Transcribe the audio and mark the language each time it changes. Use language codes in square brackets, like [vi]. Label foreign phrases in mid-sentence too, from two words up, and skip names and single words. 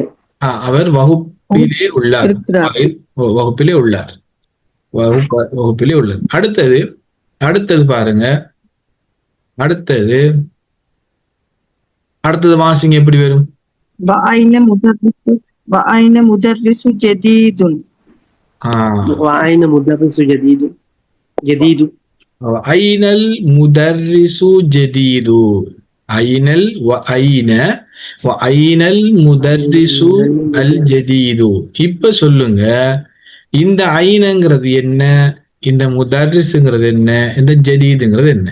[ta] அவர் வகுப்பிலே உள்ளார், வகுப்பிலே உள்ளார், வகுப்பிலே உள்ளார். அடுத்தது பாருங்க, அடுத்தது வாசிங்க எப்படி வரும்? [ar] وأين مدرس جديد وأين مدرس جديد جديد أين المدرس جديد أين و أين المدرس الجديد. [ta] இப்ப சொல்லுங்க, இந்த ஐனங்கிறது என்ன, இந்த முதர்ரிசுங்கிறது என்ன, இந்த ஜதீதுங்கிறது என்ன?